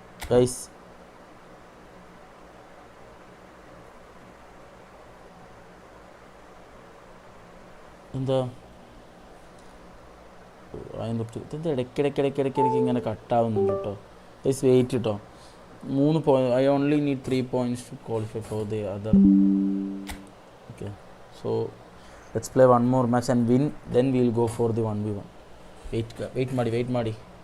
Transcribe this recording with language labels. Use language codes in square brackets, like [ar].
[ml] Guys, എന്താ അതിന് തൊട്ട് ഇതെന്താ ഇടയ്ക്കിടയ്ക്ക് ഇങ്ങനെ കട്ടാവുന്നുണ്ട് കേട്ടോ. ഗൈസ് വെയിറ്റ് കേട്ടോ. 3 point. [en] I only need 3 points to qualify for the other. Okay, so let's play one more match and win, then we'll go for the 1v1. [kn] wait ಮಾಡಿ